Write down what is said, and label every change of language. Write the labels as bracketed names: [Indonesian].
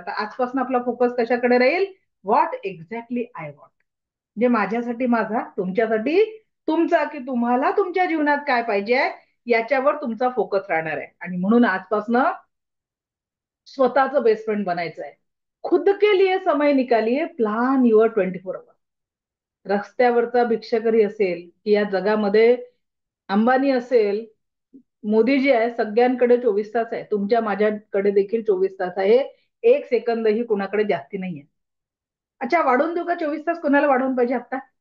[Marathi] तर आजपासून आपला फोकस कशाकडे राहील? [English] What exactly I want. [Marathi] म्हणजे माझ्यासाठी माझा, तुमच्यासाठी तुमचा, की तुम्हाला तुमच्या जीवनात काय पाहिजे याच्यावर तुमचा फोकस राहणार आहे. आणि म्हणून आजपासून स्वतःचं बेस्ट फ्रेंड बनायचं आहे. [Hindi] खुद के लिए समय निकालिए, [English] Plan your 24 hour. [Marathi] रस्त्यावरचा भिक्षकरी असेल की या जगामध्ये अंबानी असेल, मोदीजी आहे, सगळ्यांकडे 24 तास आहे. तुमच्या माझ्याकडे देखील 24 तास आहे. एक सेकंदही कुणाकडे जास्ती नाहीये. अच्छा, वाढवून देऊ का 24 तास? कोणाला वाढवून पाहिजे आता?